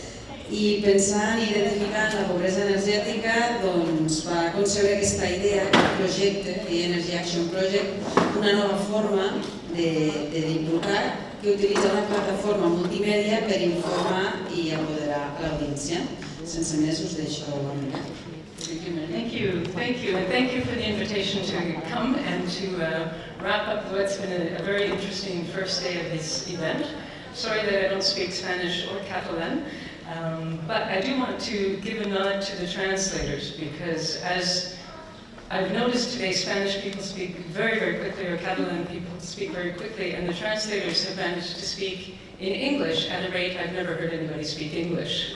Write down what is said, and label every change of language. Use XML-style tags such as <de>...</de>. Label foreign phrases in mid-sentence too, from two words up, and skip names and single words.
<ca>I pensant i identificant la pobresa energètica, va concebre aquesta idea, aquest projecte, Energy Action Project, una nova forma de divulgar que utilitza una plataforma multimèdia per informar i empoderar l'audiència. Sense més, us deixo amb ella.</ca> <en>Thank you, and thank you for the invitation to come and to wrap up what's been a very interesting first day of this event. Sorry that I don't speak Spanish or Catalan, but I do want to give a nod to the translators, because as I've noticed today, Spanish people speak very, very quickly, or Catalan people speak very quickly, and the translators have managed to speak in English at a rate I've never heard anybody speak English.</en>